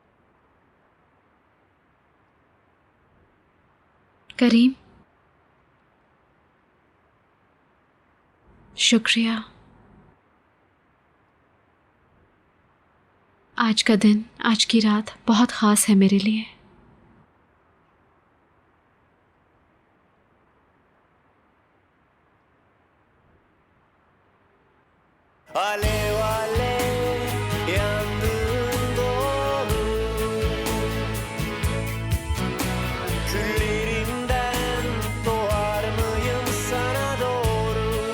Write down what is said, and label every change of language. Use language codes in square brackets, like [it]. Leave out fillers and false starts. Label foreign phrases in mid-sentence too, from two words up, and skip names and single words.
[hi] करीम, शुक्रिया। आज का दिन, आज की रात बहुत खास है मेरे लिए। [tr] Alev alev yandığın doğru, küllerinden doğar mıyım sana doğru?